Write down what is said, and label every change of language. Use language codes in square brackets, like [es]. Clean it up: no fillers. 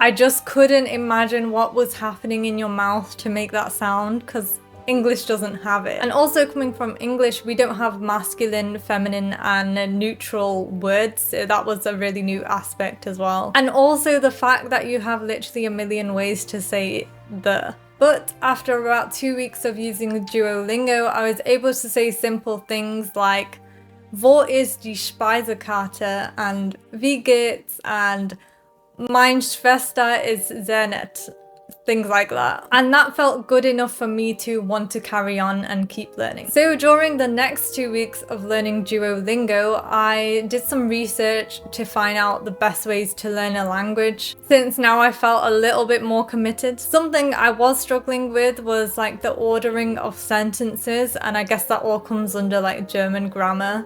[en] I just couldn't imagine what was happening in your mouth to make that sound because English doesn't have it. And also coming from English, we don't have masculine, feminine and neutral words, so that was a really new aspect as well. And also the fact that you have literally a million ways to say the. But after about 2 weeks of using Duolingo, I was able to say simple things like [de] Wo ist die Speisekarte [en] and [de] Wie geht's [en] and [de] Meine Schwester ist sehr nett. [en] Things like that. And that felt good enough for me to want to carry on and keep learning. So during the next 2 weeks of learning Duolingo, I did some research to find out the best ways to learn a language, since now I felt a little bit more committed. Something I was struggling with was like the ordering of sentences, and I guess that all comes under like German grammar.